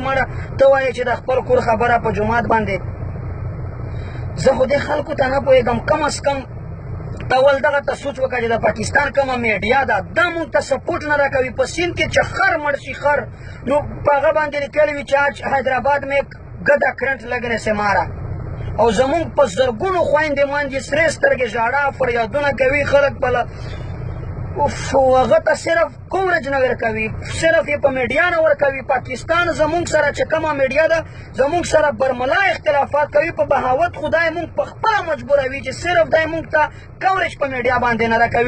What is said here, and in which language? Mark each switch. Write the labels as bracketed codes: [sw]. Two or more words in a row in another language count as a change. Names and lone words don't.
[ps] مړه ته وایې چې د خپل کور خبره په جومات باندې. زه خو دې خلکو ته نه پوهېږم، کم از کم اول دغه ته سوچ وکړه چې د پاکستان کومه میډیا ده دا مونږ ته سپورټ نه راکوي. په سیند کې چې خر مړ شي خر، نو په هغه باندې لیکلي وي چې [ur] آج حیدرآباد میں گدا کرنٹ لگنے سے مارا، [ps] او زمونږ په زرګونو خویندې میندې سرې سترګې ژاړه فریادونه کوي، خلک بله هغه ته صرف کوریج نه ورکوي، صرف یې په میډیا نه ورکوي. پاکستان زمونږ سره چې کومه میډیا ده زمونږ سره برملا اختلافات کوي، په بغاوت خدای مونږ په خپله مجبوروي چې صرف دی مونږ ته کوریج په میډیا باندې نه راکوي.